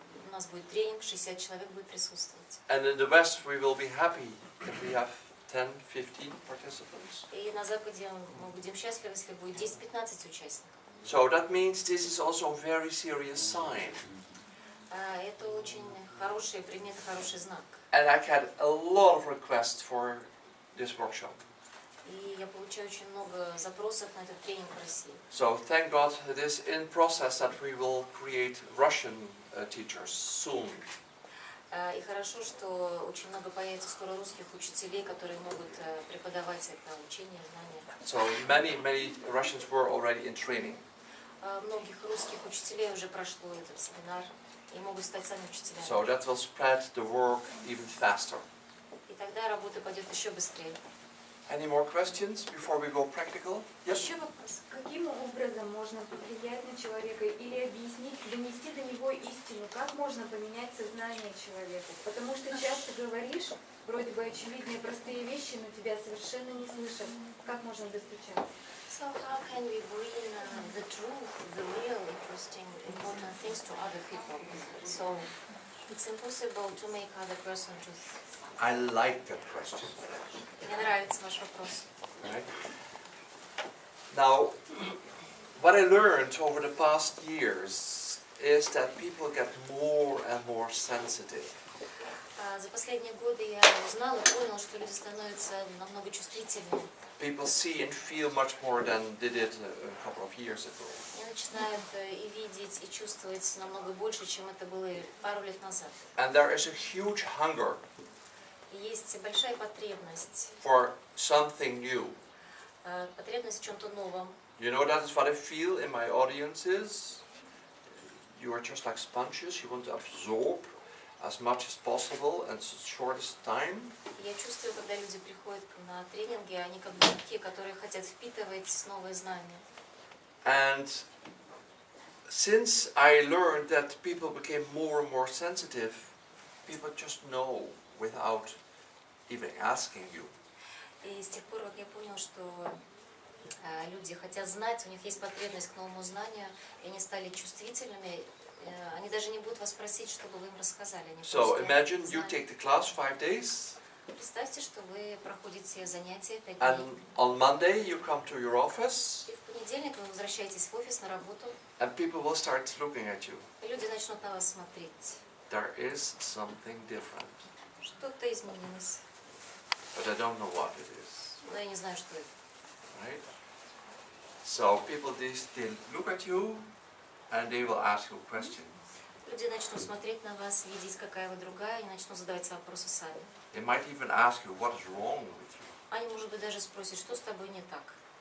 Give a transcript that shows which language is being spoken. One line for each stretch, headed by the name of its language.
Russian: У нас будет тренинг, 60 человек будет присутствовать.
English: and in the West we will be happy if we have 10, 15 participants.
Russian: И на Западе мы будем счастливы, если будет 10-15 участников.
English: So that means this is also a very serious sign.
Russian: Это очень хороший примет, хороший знак.
English: And I had a lot of requests for this workshop.
Russian: И я получаю очень много запросов на этот тренинг в России.
English: So thank God it is in process that we will create Russian teachers soon.
Russian: И хорошо, что очень много появится скоро русских учителей, которые могут преподавать это учение, знания.
English: So many Russians were already in training.
Russian: Многих русских учителей уже прошло этот семинар и могут стать сами учителями.
English: So that will spread the work even faster.
Russian: И тогда работа пойдет еще быстрее.
English: Any more questions before we go practical? Yes.
Russian: Еще вопрос? Каким образом можно повлиять на человека или объяснить, донести до него истину? Как можно поменять сознание человека? Потому что часто говоришь, вроде бы очевидные простые вещи, но тебя совершенно не слышат. Как можно достучаться?
English: So how can we bring the truth, the real, interesting, important things to other people? So it's impossible to make other person to. I like that question.
Russian: Мне нравится ваш вопрос.
English: Right? Now, what I learned over the past years is that people get more and more sensitive.
Russian: За последние годы я узнала и поняла, что люди становятся намного чувствительнее.
English: People see and feel much more than they did a couple of years ago.
Russian: Они начинают и видеть, и чувствовать намного больше, чем это было пару лет назад.
English: And there is a huge hunger
Russian: И есть большая потребность,
English: for something new.
Russian: потребность в чем-то новом.
English: You know, that is what I feel in my audiences. You are just like sponges. You want to absorb as much as possible and shortest time.
Russian: Я чувствую, когда люди приходят на тренинги, они как бы те, которые хотят впитывать новые знания.
English: And since I learned that people became more and more sensitive, people just know without even asking you.
Russian: И с тех пор, как я понял, что люди хотят знать, у них есть потребность к новому знанию, и они стали чувствительными, они даже не будут вас просить, чтобы вы им рассказали. Они
English: So
Russian: просто
English: imagine you
Russian: знают.
English: take the class 5 days,
Russian: Представьте, что вы проходите занятия 5
English: and
Russian: дней.
English: on Monday you come to your office,
Russian: И в понедельник вы возвращаетесь в офис на работу,
English: and people will start looking at you.
Russian: и люди начнут на вас смотреть.
English: There is something different,
Russian: Что-то изменилось,
English: but I don't know what it is,
Russian: но я не знаю, что это.
English: right? So people, they look at you, and they will ask you questions.
Russian: Люди начнут смотреть на вас, видеть, какая вы другая, и начнут задавать вопросы сами.
English: They might even ask you what is wrong with you.
Russian: Они, может быть, даже спросят, что с тобой не так.